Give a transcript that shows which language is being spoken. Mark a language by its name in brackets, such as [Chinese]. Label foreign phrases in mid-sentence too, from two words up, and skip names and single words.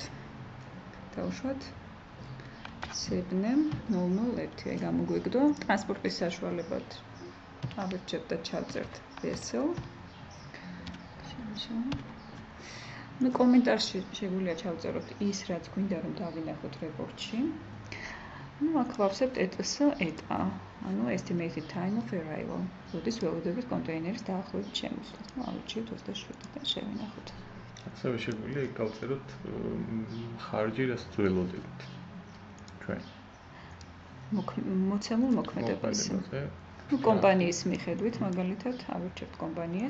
[Georgian] დავუშვათ სებნე 001, აი გამოგვიგდო ტრანსპორტის საშუალებად. ავირჩევთ და ჩავწერთ vessel. ნუ კომენტარში შეგვიძლია ჩავწეროთ ის, რაც გვინდა რომ დავინახოთ რეპორტში. ნუ აქ ვავსებთ ETA, ანუ [English] estimated time of arrival. [Georgian] როდის ველოდებით კონტეინერის დაახლოებით შემოსვლა. ნუ ავირჩიოთ 27 და შევინახოთ. ასევე შეგვიძლია იქ გავწეროთ ხარჯი, რასაც ველოდებით. ჩვენ მოცემულ მოქმედებაზე. ნუ კომპანიის მიხედვით მაგალითად ავირჩევთ კომპანიას.